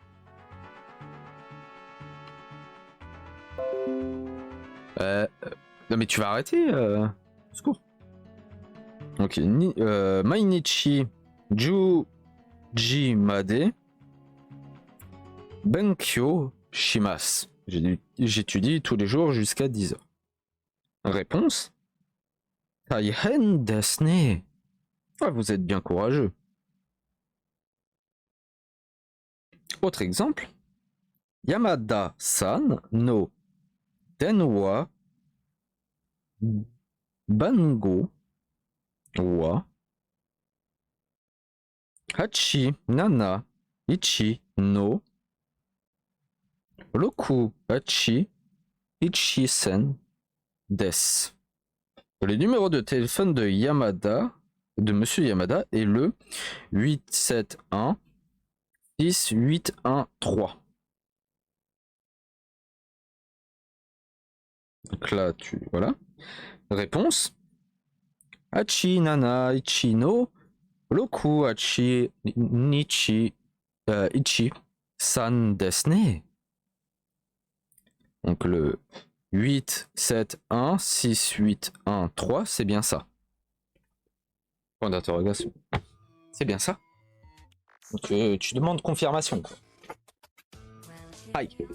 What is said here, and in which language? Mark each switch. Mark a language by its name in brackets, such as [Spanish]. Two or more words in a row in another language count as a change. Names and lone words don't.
[French] Non mais tu vas arrêter secours. Ok. [Japanese] 毎日、十時まで、勉強、します. [French] J'étudie tous les jours jusqu'à 10 heures. Réponse. [Japanese] 大変ですね. [French] Ah, vous êtes bien courageux. Autre exemple. [Japanese] 山田さんの電話番号は871の68千です. [French] Le numéro de téléphone de Yamada, de Monsieur Yamada, est le 871 6813. Donc là, voilà. Réponse. [Japanese] 八七一の六八にち一三ですね. [French] Donc le 8, 7, 1, 6, 8, 1, 3, c'est bien ça. Point d'interrogation. C'est bien ça. Donc, tu demandes confirmation. Quoi. Aïe.